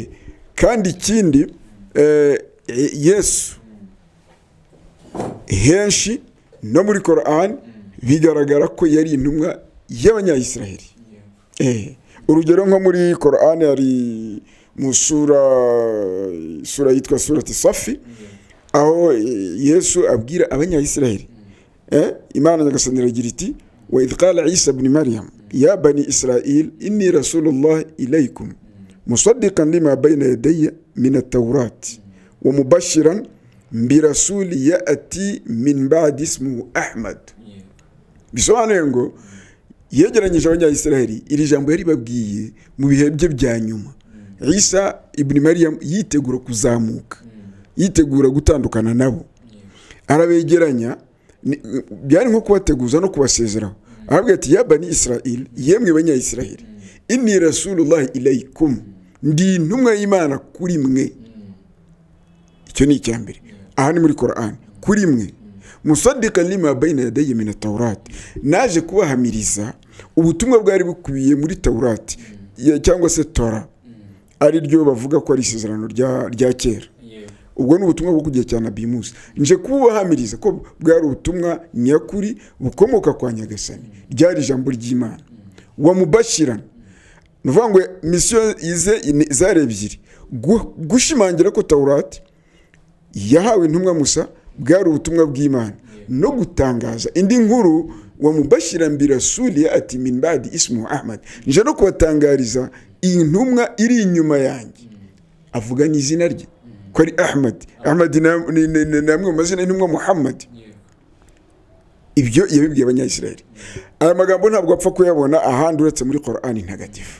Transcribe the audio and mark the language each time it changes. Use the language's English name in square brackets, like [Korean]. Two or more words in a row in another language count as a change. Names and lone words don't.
[Kinyarwanda] Kandi ikindi Yesu henshi no muri Qur'an bigaragara ko yari intumwa y'Abanyayisiraheli. Urugero nko muri Qur'an hari mu sura yitwa surati safi, aho Yesu abwira abanyayisiraheli, Imana nyagasani iragira iti [Arabic] وإذ قال عيسى ابن مريم يا بني إسرائيل إني رسول الله إليكم مصدقا لما بين يدي من التوراة ومبشرا برسول يأتي من بعدي اسمه أحمد. [Kinyarwanda] Bisobanuye ngo yegeranyije abanyayisiraheli iri jambo yari babwiye mu bihe bye bya nyuma. Isa ibn Maryam yitegura kuzamuka, yitegura gutandukana nabo, arabegeranya, byari nko kubateguza no kubasezeraho. Arabwira ati [Arabic] يا بني إسرائيل, [Kinyarwanda] yemwe banyayisiraheli, [Arabic] إني رسول الله إليكم, [Kinyarwanda] ndi intumwa y'Imana kuri mwe. Icyo ni icyambere. Aha ni muri Qur'an, kuri mwe. [Arabic] مصدقا لما بين يدي من التوراة, [Kinyarwanda] naje kubahamiriza ubutumwa bwari bukubiye muri Tawrat cyangwa se Torah, ari ryo bavuga ko ari isezerano rya kera. Ubwo ni ubutumwa bwo kugiye cyane Nabii Musa. Nje kubahamiriza ko bwari ubutumwa nyakuri bukomoka kwa Nyagasani, ryari ijambo ry'Imana. [Arabic] ومبشرا, [Kinyarwanda] nuvuga ngo mission ize zare ebyiri, gushimangira ko Tawrat yahawe intumwa Musa bwari ubutumwa bw'Imana, no gutangaza indi nkuru. [Arabic] ومبشرا برسول يأتي من بعدي اسمه أحمد, [Kinyarwanda] nje no kubatangariza intumwa iri inyuma yanjye, avuga n'izina rye ko ari Ahmad. Ahmad namwe mazina y'intumwa Muhammad. Ibyo yabibwiye abanyayisiraheli. Aya magambo ntabwo apfa kuyabona ahandi uretse muri Qur'ani ntagatifu.